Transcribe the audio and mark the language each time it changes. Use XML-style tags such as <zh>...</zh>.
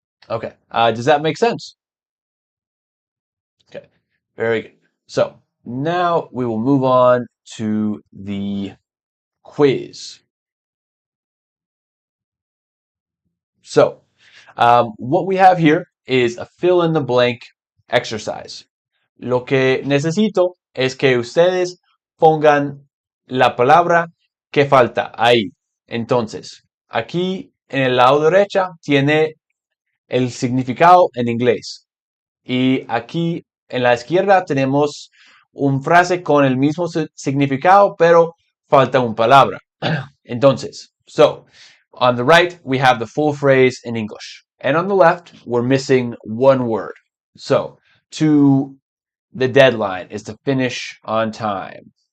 <en>Okay, does that make sense? Okay, very good. So now we will move on to the quiz. So what we have here is a fill in the blank exercise.</en> <es>Lo que necesito es que ustedes pongan la palabra que falta ahí. Entonces, aquí en el lado derecha tiene el significado en inglés. Y aquí en la izquierda tenemos una frase con el mismo significado, pero falta una palabra.</es> <en>Entonces, so on the right, we have the full phrase in English. And on the left, we're missing one word. So, to the deadline is to finish on time.</en>